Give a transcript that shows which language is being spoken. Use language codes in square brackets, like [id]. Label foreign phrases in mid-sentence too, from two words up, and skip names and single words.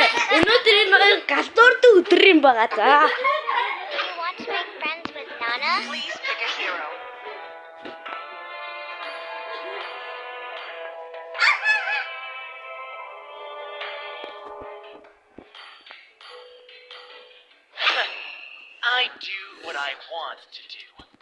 [mn] Өнөөдөр энэ хоёр галзуурдаг өдөр юм байгаа за. [en] Do you want to make friends with Nana? Please pick a hero. I do what I want to do.